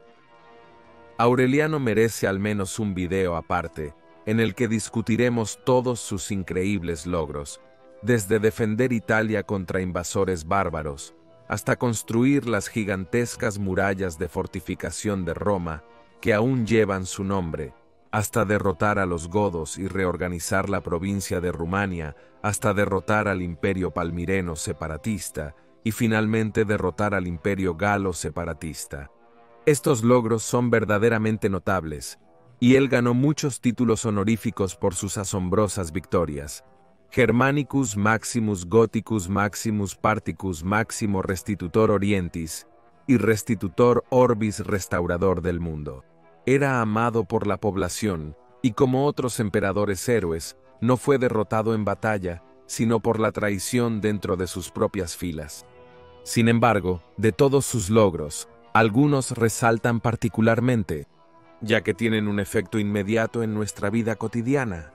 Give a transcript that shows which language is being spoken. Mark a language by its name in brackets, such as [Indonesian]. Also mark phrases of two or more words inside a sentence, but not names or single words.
[Spanish] Aureliano merece al menos un video aparte, en el que discutiremos todos sus increíbles logros, desde defender Italia contra invasores bárbaros, hasta construir las gigantescas murallas de fortificación de Roma, que aún llevan su nombre, hasta derrotar a los godos y reorganizar la provincia de Rumania, hasta derrotar al Imperio Palmireno separatista, y finalmente derrotar al Imperio Galo separatista. Estos logros son verdaderamente notables, y él ganó muchos títulos honoríficos por sus asombrosas victorias. [Latin] Germanicus Maximus Gothicus Maximus Particus Maximo Restitutor Orientis, y Restitutor Orbis [Spanish] restaurador del mundo. Era amado por la población, y como otros emperadores héroes, no fue derrotado en batalla, sino por la traición dentro de sus propias filas. Sin embargo, de todos sus logros, algunos resaltan particularmente, ya que tienen un efecto inmediato en nuestra vida cotidiana.